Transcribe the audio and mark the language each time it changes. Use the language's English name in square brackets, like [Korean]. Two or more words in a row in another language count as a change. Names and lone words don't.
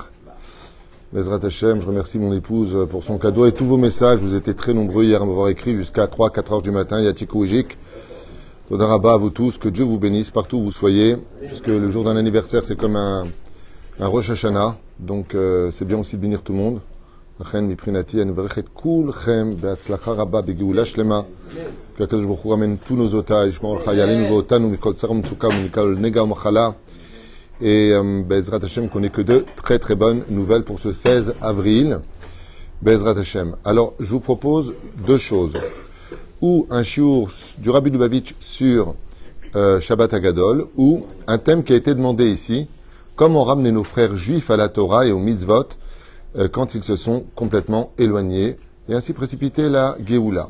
[Hebrew] בעזרת השם, [French] je remercie mon épouse pour son cadeau et tous vos messages. Vous étiez très nombreux hier à m'avoir écrit jusqu'à 3-4 heures du matin. Yatikou Ijik. [Hebrew] תודה רבה [French] à vous tous, que Dieu vous bénisse partout où vous soyez. Puisque le jour d'un anniversaire, c'est comme un Rosh Hashanah. Donc c'est bien aussi de bénir tout le monde. [Hebrew] לכן מבחינתי אני מברך את כולכם בהצלחה רבה בגאולה שלמה. כי הקדוש ברוך הוא רמן [French] tous nos otages, [Hebrew] ישמור על חיילינו ואותנו מכל צער ומצוקה ומכל נגע ומחלה. Et בעזרת השם, [French] qu'on n'ait que de très très bonnes nouvelles pour ce 16 avril. [Hebrew] בעזרת השם. [French] Alors, je vous propose deux choses. Ou un shiur du Rabbi Lubavitch sur Shabbat Hagadol, ou un thème qui a été demandé ici, comment ramener nos frères juifs à la Torah et aux mitzvot quand ils se sont complètement éloignés et ainsi précipiter la Géoula.